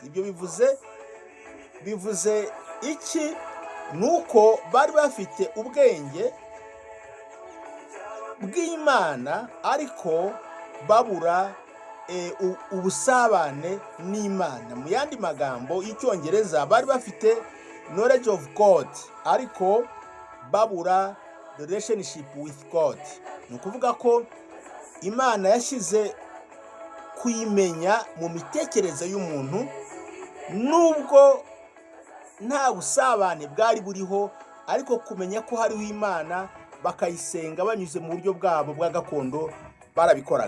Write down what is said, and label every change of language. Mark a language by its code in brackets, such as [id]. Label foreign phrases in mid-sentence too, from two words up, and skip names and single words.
[rw] Ibyo bivuze iki? Nuko bari bafite ubwenge bw'Imana, ariko babura ubusabane n'Imana. Mu yandi magambo y'Icyongereza, bari bafite [en] knowledge of God, [rw] ariko babura [en] relationship with God. [rw] Ni ukuvuga ko Imana yashyize kuyimenya mu mitekerereze y'umuntu, nubwo nta busabane bwari buriho, ariko kumenya ko hariho Imana bakayisenga banyuze mu buryo bwabo bwa gakondo barabikoraga.